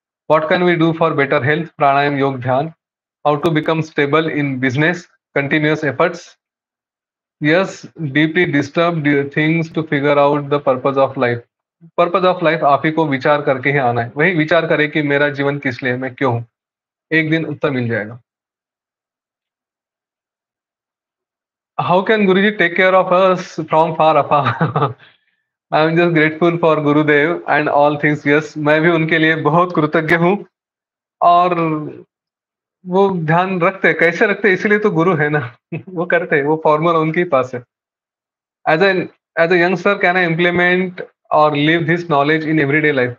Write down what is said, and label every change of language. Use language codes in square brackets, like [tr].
[en] What can we do for better health? Pranayama, yoga, dhyana. How to become stable in business? Continuous efforts. Yes, deeply disturb things to figure out the purpose of life. Purpose of life [hi] आप ही को विचार करके ही आना है। वही विचार करें कि मेरा जीवन किस लिए है, मैं क्यों हूँ? एक दिन उत्तर मिल जाएगा। [en] How can Guruji take care of us from far afar? I am just grateful for Gurudev and all things. [hi] Yes, मैं भी उनके लिए बहुत कृतज्ञ हूँ और वो ध्यान रखते हैं, कैसे रखते हैं, इसीलिए तो गुरु है ना। वो करते हैं, वो फॉर्मूला उनके ही पास है। [en] As an as a youngster can I implement और live this knowledge in everyday life?